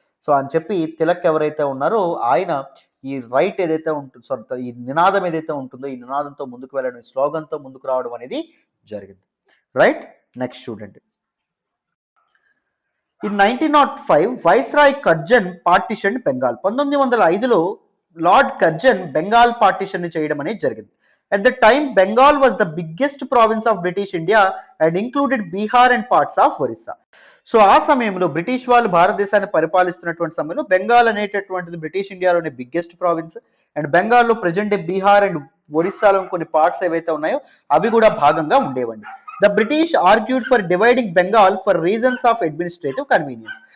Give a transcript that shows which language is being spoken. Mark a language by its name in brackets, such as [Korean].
[Telugu] So అని చెప్పి తిలక్ ఎవరైతే ఉన్నారో ఆయన ఈ రైట్ ఏదైతే ఉంటుందో, ఈ నినాదం ఏదైతే ఉంటుందో, ఈ నినాదంతో ముందుకు వెళ్ళడం, స్లోగన్తో ముందుకు రావడం అనేది జరిగింది. రైట్, నెక్స్ట్ చూడండి. [English] In 1905 viceroy Curzon partition Bengal. [Telugu] 1905లో lord Curzon Bengal partition ని చేయడం అనేది జరిగింది. [English] At the time, Bengal was the biggest province of British India and included Bihar and parts of Orissa. [Telugu] So ఆ సమయంలో బ్రిటిష్ వాళ్ళు భారతదేశాన్ని పరిపాలిస్తున్నటువంటి సమయంలో బెంగాల్ అనేటటువంటిది బ్రిటిష్ ఇండియాలోని బిగ్గెస్ట్ ప్రావిన్స్. అండ్ బెంగాల్లో ప్రజెంట్ డే బీహార్ అండ్ ఒరిస్సాలో కొన్ని పార్ట్స్ ఏవైతే ఉన్నాయో అవి కూడా భాగంగా ఉండేవండి. [English] The British argued for dividing Bengal for reasons of administrative convenience.